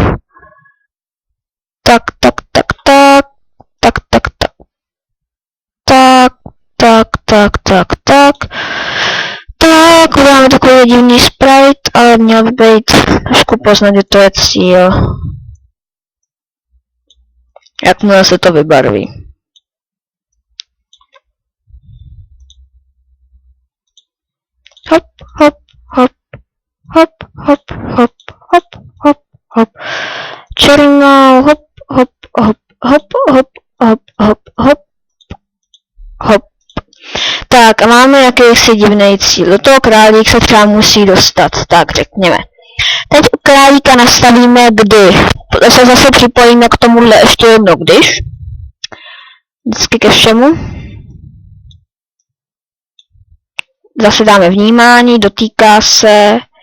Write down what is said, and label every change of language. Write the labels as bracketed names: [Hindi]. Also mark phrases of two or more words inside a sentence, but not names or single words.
[Czech] Tak, uděláme takový divný sprite, ale měl by být trošku poznat, že to je cíl. Jakmile se to vybarví. Hop, hop, hop, hop, hop, hop, hop, hop, hop. Černou, hop, hop, hop, hop, hop, hop, hop, hop, hop. Tak a máme jakýsi divný cíl. Do toho králík se třeba musí dostat. Tak řekněme. Teď u králíka nastavíme kdy. Se zase připojíme k tomuhle ještě jedno když. Vždycky ke všemu. Zase dáme vnímání, dotýká se.